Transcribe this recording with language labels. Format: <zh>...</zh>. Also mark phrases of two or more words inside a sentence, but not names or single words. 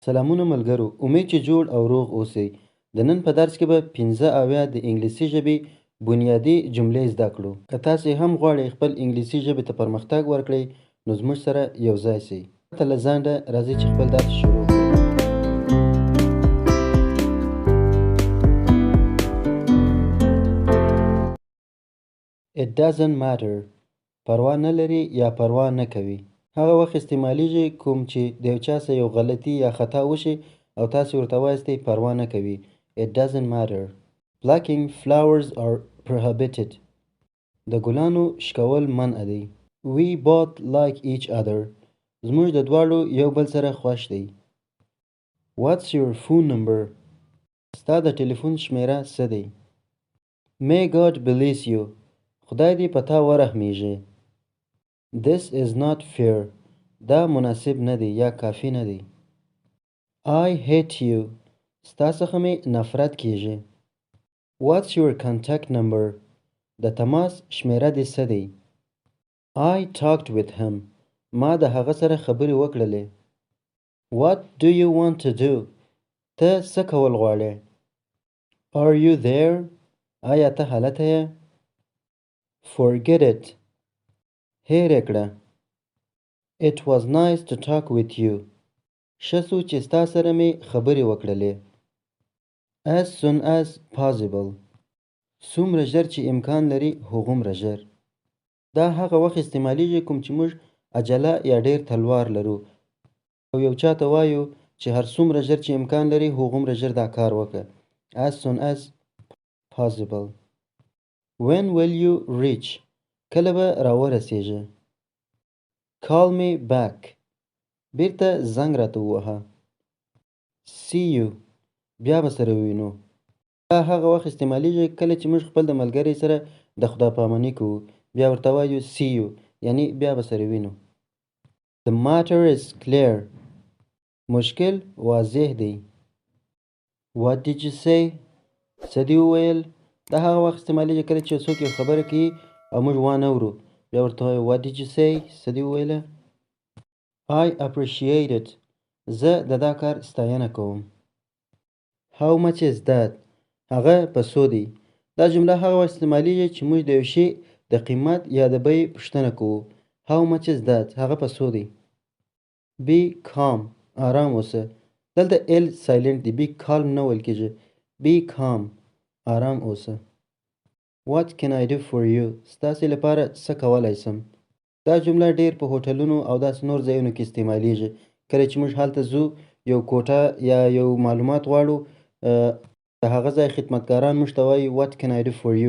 <ps>سلامونه ملګرو، امید چې جوړ او روغ اوسئ. د نن په درس کې به 15 د انګلیسي ژبې بنیادي جملې زده کړو. که تاسې هم غواړئ خپل انګلیسي ژبې ته پرمختګ ورکړئ، نو زموږ سره یو ځای سئ. پرته له ځنډه راځئ چې خپل درس شروع کړو.</ps> <en>It doesn't matter.</en> <ps>پروا نه لري یا پروا نه کوي. هغه وخت استعمالیږي کوم چې د یو چا څه یو غلطي یا خطا وشي او تاسې ورته وایاستئ پروا نه کوي.</ps> <en>It doesn't matter. Plucking flowers are prohibited.</en> <ps>د ګلانو شکول منع دی.</ps> <en>We both like each other.</en> <ps>زموږ د دواړو یو بل سره خوښ دی.</ps> <en>What's your phone number?</en> <ps>ستا د ټلیفون شمیره څه دی؟</ps> <en>May God bless you.</en> <ps>خدای دې په تا ورحمیږي.</ps> <en>This is not fair.</en> <ps>دا مناسب نه دی یا کافی نه دی.</ps> <en>I hate you.</en> <ps>ستا څخه مې نفرت کیږي.</ps> <en>What's your contact number?</en> <ps>د تماس شمیره دې څه دی؟</ps> <en>I talked with him.</en> <ps>ما د هغه سره خبرې وکړلې.</ps> <en>What do you want to do?</en> <ps>ته څه کول غواړې؟</ps> <en>Are you there?</en> <ps>آیا ته هلته یې؟</ps> <en>Forget it.</en> <ps>هیر یې کړه.</ps> <en>It was nice to talk with you.</en> <ps>ښه څو چې ستا سره مې خبرې وکړلې.</ps> <en>As soon as possible.</en> <ps>څومره ژر چې امکان لري هغومره ژر. دا هغه وخت استعمالیږي کوم چې موږ عجله یا ډیر تلوار لرو او یو چا ته وایو چې هر څومره ژر چې امکان لري هغومره ژر دا کار وکړه.</ps> <en>As soon as possible. When will you reach?</en> <ps>کله به راورسیږي.</ps> <en>Call me back.</en> <ps>بیرته زنګ راته ووهه.</ps> <en>See you.</en> <ps>بیا به سره ووینو. دا هغه وخت استعمالیږي کله چې موږ خپل د ملګري سره د خداپاماني کوو. بیا ورته وایو</ps> <en>see you.</en> <ps>یعنی بیا به سره وینو.</ps> <en>The matter is clear.</en> <ps>مشکل واضح دی.</ps> <en>What did you say?</en> <ps>څه دې وویل؟ دا هغه وخت استعمالیږي کله چې څوک یو خبره کوي او موږ وانه ورو. بیا ورته وایو</ps> <en>what did you say?</en> <ps>څه دې وویله؟</ps> <en>I appreciate it.</en> <ps>زه د دا کار ستاینه کوم.</ps> <en>How much is that?</en> <ps>هغه په څو دی. دا جمله هغه وخت استعمالیږي چې موږ د یو شي د قیمت یا د بیې پوښتنه کوو.</ps> <en>How much is that?</en> <ps>هغه په څو دی.</ps> <en>Be calm.</en> <ps>آرام اوسه. دلته</ps> <en>L silent</en> <ps>دی.</ps> <en>Be calm</en> <ps>نه ویل کېږي.</ps> <en>Be calm.</en> <ps>آرام اوسه.</ps> <en>What can I do for you?</en> <ps>ستاسې لپاره څه کولی شم؟ دا جمله ډیر په هوټلونو او داسې نور ځایونو کې استعمالیږي. کله چې موږ هلته ځو یو کوټه یا یو معلومات غواړو د هغه ځای خدمتګاران موږ ته وایي</ps> <en>what can I do for you؟</en>